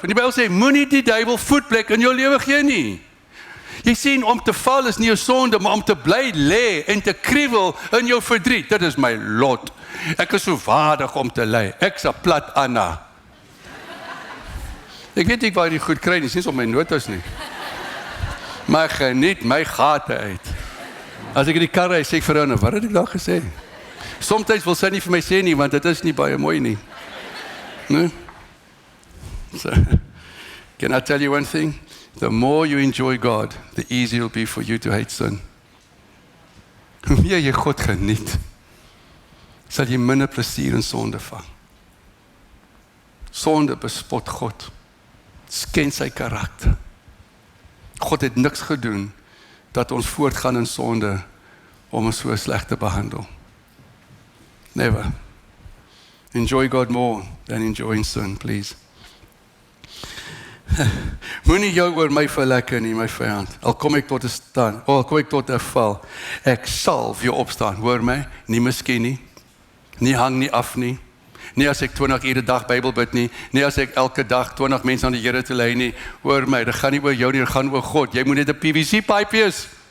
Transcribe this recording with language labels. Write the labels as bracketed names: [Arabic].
[Afrikaans] En die Bybel sê, moenie die duiwel voetplek in jou lewe gee nie. Jy sien, om te val is nie 'n sonde, maar om te bly lê en te kriewel in jou verdriet, dit is my lot. Ek is so waardig om te ly. Ek's 'n plat Anna. Ek weet nie waar jy goed kry nie, dis op my notas nie. Maar ek geniet my gate uit. As ek in die kar ry, sê ek vir haar, wat het ek daar gesê? Somstyds wil sy nie vir my sê nie, want dit is nie baie mooi nie. Nee? [English] So, can I tell you one thing? The more you enjoy God, the easier it will be for you to hate sin. [Afrikaans] Hoe meer jy God geniet, sal jy minder plesier in sonde vang. Sonde bespot God. Sken sy karakter. God het niks gedoen dat ons voortgaan in sonde om ons so sleg te behandel. Never. [English] Enjoy God more than enjoying sin, please. [Afrikaans] Moenie jou oor my verlekker nie, my vyand. Al kom ek tot 'n stand, al kom ek tot 'n val, ek sal vir jou opstaan. Hoor my, nie miskien nie. Nie hang nie af nie. Nie as ek 20 ure 'n dag Bybel bid nie. Nie as ek elke dag 20 mense aan die Here te lei nie. Hoor my, dit gaan nie oor jou nie, dit gaan oor God. Jy moet net 'n PVC-pyp wees.